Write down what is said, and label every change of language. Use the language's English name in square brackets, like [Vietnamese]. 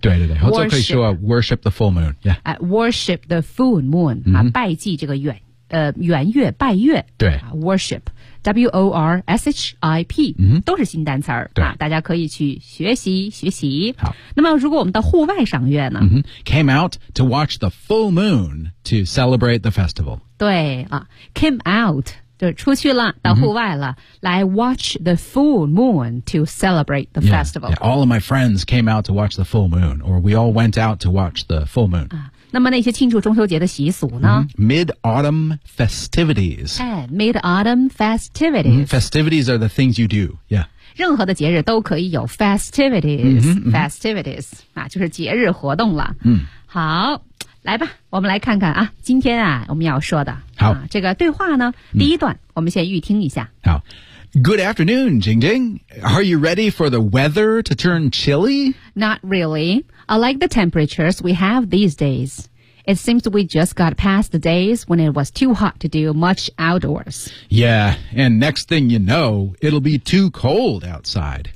[Chinese] 对对对，或者可以说 [English] worship the full moon. Yeah. Worship the full moon [Chinese] 啊，拜祭这个圆月拜月。对。 Worship. W-O-R-S-H-I-P、都是新单词儿、大家可以去学习学习好那么如果我们到户外赏月呢、 [English] Came out to watch the full moon to celebrate the festival 对、Came out [Chinese] 就是出去了到户外了、来 [English] watch the full moon to celebrate the festival yeah, All of my friends came out to watch the full moon Or we all went out to watch the full moon、 [Chinese] 那么那些庆祝中秋节的习俗呢、 [English] Mid-autumn festivities. Mid-autumn festivities.、 Festivities are the things you do. Yeah. [Chinese] 任何的节日都可以有 festivities. Festivities.、就是节日活动了。好来吧我们来看看啊今天啊我们要说的。好、这个对话呢第一段、我们先预听一下。好。 [English] Good afternoon, Jing Jing. Are you ready for the weather to turn chilly? Not really. I like the temperatures we have these days. It seems we just got past the days when it was too hot to do much outdoors. Yeah, and next thing you know, it'll be too cold outside.